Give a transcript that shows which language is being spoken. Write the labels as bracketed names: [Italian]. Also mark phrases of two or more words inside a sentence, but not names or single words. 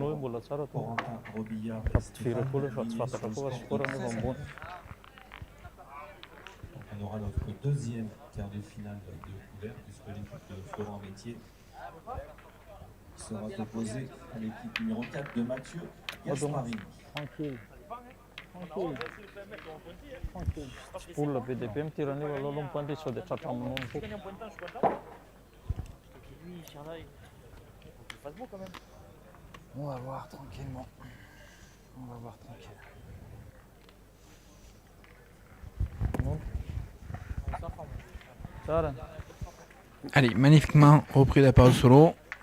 [French] On aura notre deuxième quart de finale de couvert, puisque l'équipe de Florent Métier sera opposée à l'équipe numéro 4 de Mathieu Gasparini. Tranquille. [Malagasy] Spoule BDP mitirany eo aloha mipandry sao dia tratra aminao ny foko. [French] On va voir tranquillement. On va voir tranquille. [Malagasy] Tsara. [French] Allez, magnifiquement repris la parole solo.